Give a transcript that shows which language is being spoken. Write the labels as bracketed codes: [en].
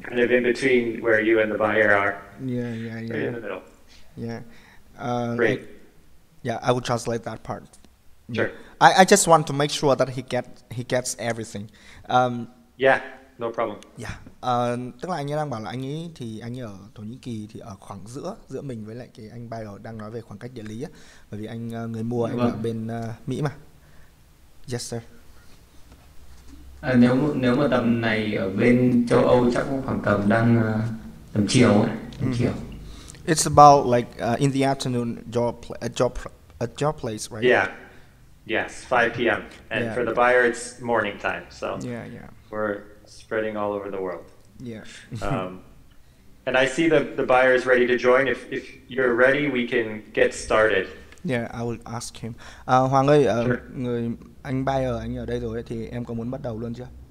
[en] Kind of in between where you and the buyer are. Yeah. Right in the middle. Yeah. Great. I will translate that part. Sure. I just want to make sure that he gets everything. Yeah, no problem. Yeah. [vi] Tức là anh ấy đang bảo là anh ấy ở Thổ Nhĩ Kỳ, thì ở khoảng giữa mình với lại cái anh buyer đang nói về khoảng cách địa lý á, bởi vì anh người mua anh ở bên Mỹ mà. [en] Yes sir. [vi] Nếu mà tầm này ở bên châu Âu chắc cũng khoảng tầm chiều ấy, chiều. [en] It's about like in the afternoon at your place, right? Yeah. Yes, 5 p.m. And for the buyer, it's morning time. So yeah. We're spreading all over the world. Yeah. And I see the buyer is ready to join. If you're ready, we can get started. Yeah, I will ask him. Hoàng ơi, Sure. [vi] người anh buyer anh ở đây rồi ấy, thì em có muốn bắt đầu luôn chưa?